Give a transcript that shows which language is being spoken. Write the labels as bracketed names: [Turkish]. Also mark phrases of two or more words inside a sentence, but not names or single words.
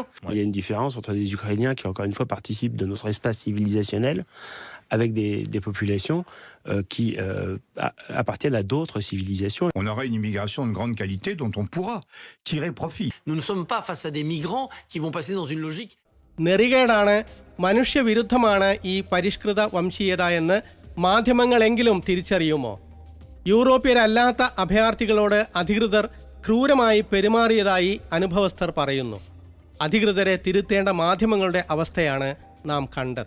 [French] Il y a une différence entre les Ukrainiens qui, encore une fois, participent de notre espace civilisationnel avec des populations qui appartiennent à d'autres civilisations. On aura une immigration de grande qualité dont on pourra tirer profit. Nous ne sommes pas face à des migrants qui vont passer dans une logique. [Malayalam] നെറികേടാണ്, മനുഷ്യവിരുദ്ധമാണ് ഈ പരിഷ്കൃത വംശീയത എന്ന് മാധ്യമങ്ങളെങ്കിലും തിരിച്ചറിയുമോ? യൂറോപ്യരല്ലാത്ത അഭയാർത്ഥികളോട് അധികൃതർ ക്രൂരമായി പെരുമാറിയതായി അനുഭവസ്ഥർ പറയുന്നു. അധികൃതരെ തിരുത്തേണ്ട മാധ്യമങ്ങളുടെ അവസ്ഥയാണ് നാം കണ്ടത്.